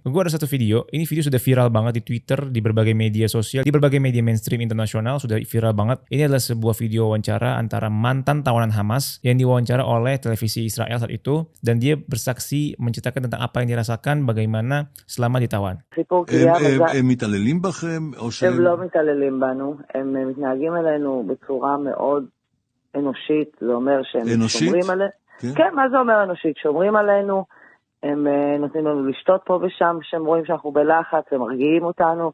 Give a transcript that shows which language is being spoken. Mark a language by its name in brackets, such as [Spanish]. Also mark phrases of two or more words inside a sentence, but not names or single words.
[Indonesian] Gue ada satu video, ini video sudah viral banget di Twitter, di berbagai media sosial, di berbagai media mainstream internasional sudah viral banget. Ini adalah sebuah video wawancara antara mantan tawanan Hamas yang diwawancara oleh televisi Israel saat itu, dan dia bersaksi menceritakan tentang apa yang dirasakan bagaimana selama ditawan. [Hebrew] הם מתעללים בכם או שהם... הם לא מתעללים בנו, הם מתנהגים אלינו בצורה מאוד אנושית, זה אומר שהם שומרים עלינו. כן, מה זה אומר אנושית? שומרים עלינו, הם נותנים לנו לשתות פה ושם, שהם רואים שאנחנו בלחץ, הם מרגיעים אותנו.